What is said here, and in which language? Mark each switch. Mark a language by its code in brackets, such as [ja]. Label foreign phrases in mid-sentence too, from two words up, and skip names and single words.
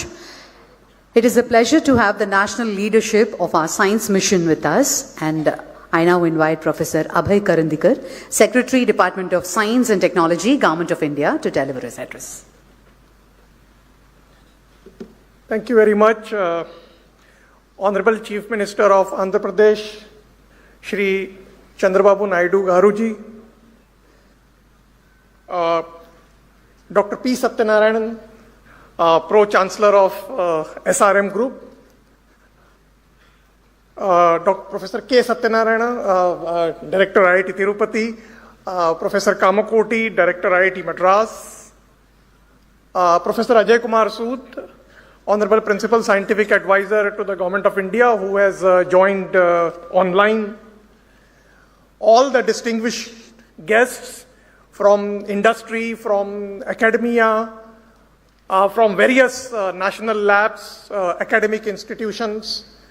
[en] It is a pleasure to have the national leadership of our science mission with us, and I now invite Professor Abhay Karandikar, Secretary, Department of Science and Technology, Government of India, to deliver his address. Thank you very much, Honorable Chief Minister of Andhra Pradesh, Shri Chandrababu Naidu Garuji, Dr. P. Satyanarayanan, Pro-Chancellor of SRM Group, Professor K. Satyanarayana, Director IIT Tirupati, Professor Kamakoti, Director IIT Madras, Professor Ajay Kumar Sood, Honorable Principal Scientific Advisor to the Government of India, who has joined online, all the distinguished guests from industry, from academia, from various national labs, academic institutions,